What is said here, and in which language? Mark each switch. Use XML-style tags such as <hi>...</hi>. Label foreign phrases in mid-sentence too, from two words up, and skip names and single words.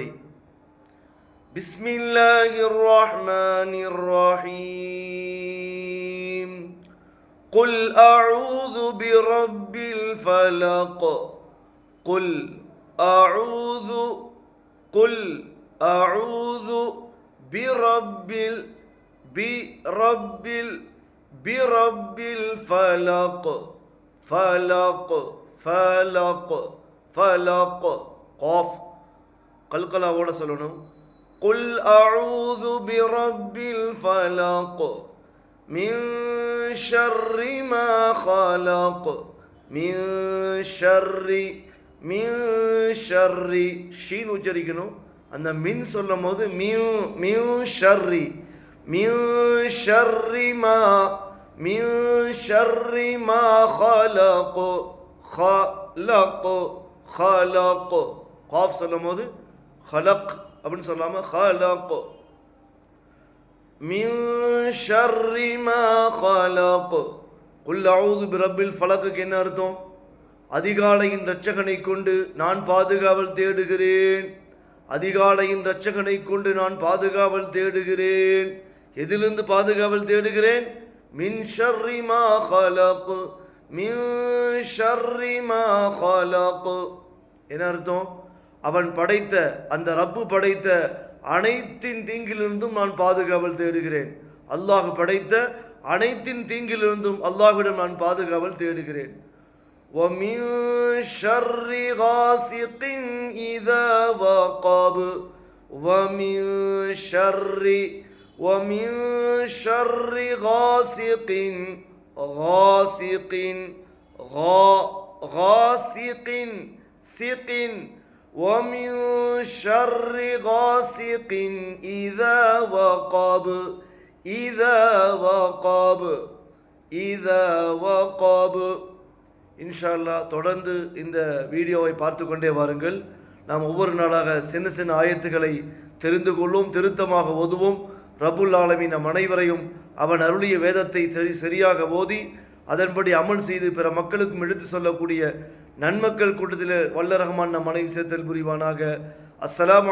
<ar>بسم الله الرحمن الرحيم. قل أعوذ برب الفلق. قل أعوذ برب برب الفلق فلق قاف قلقلة</ar> <ta>ஓட சொல்லணும்.</ta> <ar>قل أعوذ برب الفلق من شر ما خلق من شر</ar> <ta>ஷீன் உச்சரிக்கணும்.</ta> <ar>அந்த மின்</ar> <ta>சொல்லும் போது</ta> <ar>من شر من شر ما خلق قاف</ar> <ta>சொல்லும் போது</ta> <ar>خلق</ar> <ta>அப்படின்னு சொல்லாம</ta> <ar>خلق من شر ما خلق. قل أعوذ برب الفلق</ar> <ta>என்ன அர்த்தம்? அதிகாலையின் இரட்சகனை கொண்டு நான் பாதுகாவல் தேடுகிறேன். அதிகாலையின் இரட்சகனை கொண்டு நான் பாதுகாவல் தேடுகிறேன். எதிலிருந்து பாதுகாவல் தேடுகிறேன்?</ta> <ar>من شر ما خلق من شر ما خلق.</ar> <ta>என்ன அர்த்தம்? அவன் படைத்த அந்த ரப்பு படைத்த அனைத்தின் தீங்கிலிருந்தும் நான் பாதுகாவல் தேடுகிறேன். அல்லாஹ் படைத்த அனைத்தின் தீங்கிலிருந்தும் அல்லாஹ்விடம் நான் பாதுகாவல் தேடுகிறேன்.</ta> <ar>وَمِن شَرِّ غَاسِقٍ إِذَا وَقَبَ وَمِن شَرِّ غَاسِقٍ وَمِن شَرِّ غَاسِقٍ إِذَا وَقَبَ. إن شاء الله</ar> <ta>தொடர்ந்து இந்த வீடியோவை பார்த்து கொண்டே வாருங்கள். நாம் ஒவ்வொரு நாளாக சின்ன சின்ன ஆயத்துக்களை தெரிந்து கொள்வோம், திருத்தமாக ஓதுவோம்.</ta> <ar>رب العالمين</ar> <ta>நம் அனைவரையும் அவன் அருளிய வேதத்தை சரியாக ஓதி அதன்படி அமல் செய்து பிற மக்களுக்கும் எடுத்து சொல்லக்கூடிய நன்மக்கள் கூட்டத்தில் வல்ல ரஹ்மான் நம் அனைவரும் சேர்த்தல் புரிவானாக.</ta>